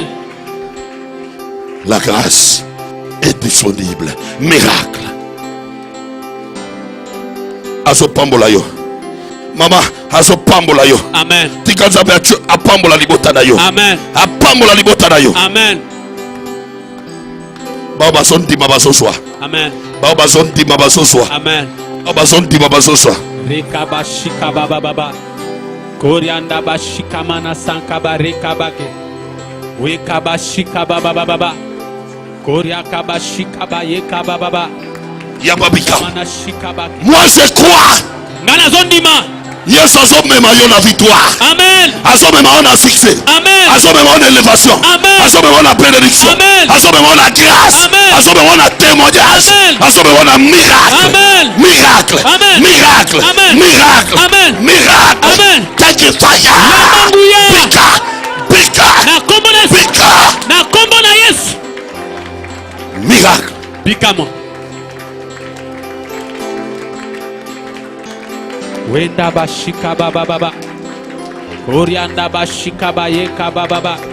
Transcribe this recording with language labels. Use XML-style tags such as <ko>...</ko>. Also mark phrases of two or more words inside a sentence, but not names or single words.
<fr>La grâce est disponible.</fr> <ln>Miracle. Azo pambola yo. Mama, azo pambola yo. Amen. Tika Nzambe apambola libota na yo. Apambola libota na yo. Baba zonti baba soswa. Baba zonti baba soswa. Baba zonti baba soswa. Reka bashika baba baba. Korianda bashika mana sankaba reka bake. Weka bashika baba baba. Koria kabashika ba yeka baba. Yababika. Mana shika bake.</ln> <fr>Moi je crois.</fr> <ln>Ngana zondima. Yes, azomema yo na victoire. Amen. Azomema yo na succès. Amen. Azomema yo na élévation. Amen. Azomema yo na bénédiction. Amen. Azomema yo na grâce. Amen. Azomema yo na témoignage. Amen. Azomema yo na miracle. Amen. Miracle. Amen. Miracle. Amen. Miracle. Amen. Miracle. Amen.</ln> <en>Take it fire.</en> <ln>Bika. Bika. Na kombo na Yesu. Bika. Na kombo na Yesu. Miracle. Bikamo. Wenda bashika baba baba. Orianda bashika ba yeka baba baba.</ln>